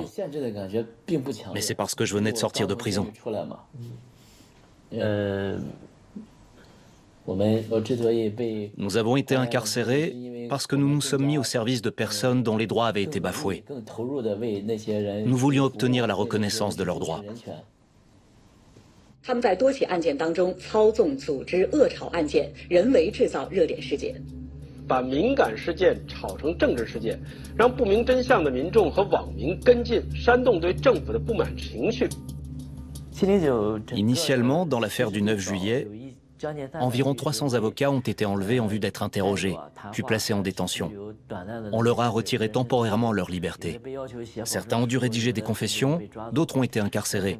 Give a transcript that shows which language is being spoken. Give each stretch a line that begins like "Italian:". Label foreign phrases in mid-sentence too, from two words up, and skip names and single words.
French: Mais c'est parce que je venais de sortir de prison. Nous avons été incarcérés parce que nous nous sommes mis au service de personnes dont les droits avaient été bafoués. Nous voulions obtenir la reconnaissance de leurs droits.
Chinese: 他们在多起案件当中操纵、组织恶炒案件，人为制造热点事件。把敏感事件炒成政治事件，让不明真相的民众和网民跟进，煽动对政府的不满情绪。
French: Initialement, dans l'affaire du 9 juillet, environ 300 avocats ont été enlevés en vue d'être interrogés, puis placés en détention. On leur a retiré temporairement leur liberté. Certains ont dû rédiger des confessions, d'autres ont été incarcérés.